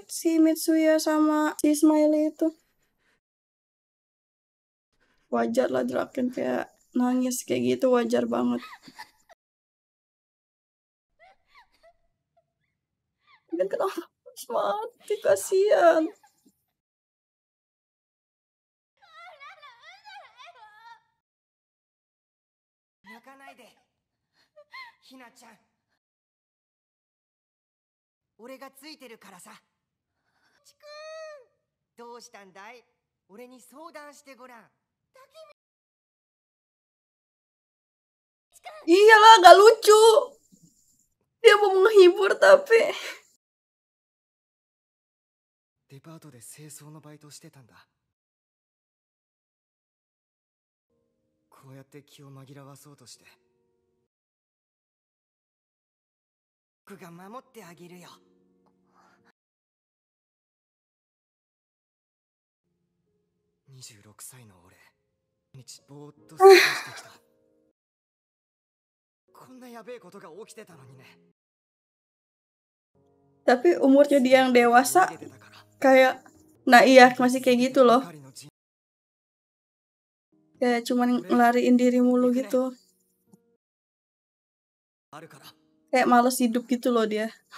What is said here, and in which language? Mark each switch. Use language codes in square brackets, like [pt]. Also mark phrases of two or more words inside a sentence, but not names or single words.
[id] Si Mitsuya sama si Smiley itu. Wajar lah Draken kayak nangis kayak gitu, wajar banget. Dan kenapa harus mati, kasihan. [ja] Hina-chan, 俺がついてるからさ。ちくん、どうしたんだい？俺に相談してごらん。 [id] Iyalah, gak lucu. Dia mau menghibur tapi. [ja] デパートで清掃のバイトしてたんだ。こうやって気を紛らわそうとして。僕が守ってあげるよ。26歳の俺、毎日ぼーっと過ごしてきた。こんなやべえことが起きてたのにね。 [id] Tapi umurnya dia yang dewasa kayak, nah iya masih kayak gitu loh. Kayak cuman ngelariin diri mulu gitu. Kayak males hidup gitu loh dia.